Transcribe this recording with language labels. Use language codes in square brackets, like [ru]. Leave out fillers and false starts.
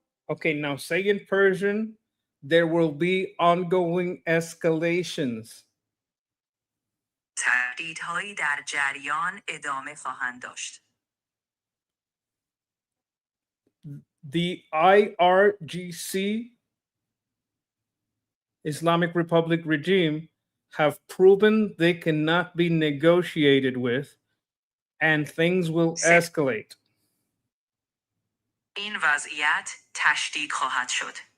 [en] Okay, now say in Persian, there will be ongoing escalations. [fa] تهدیدهایی در جریان ادامه خواهند داشت. [en] The IRGC, Islamic Republic regime, have proven they cannot be negotiated with, and things will escalate. [fa] این وضعیت تشدید خواهد شد.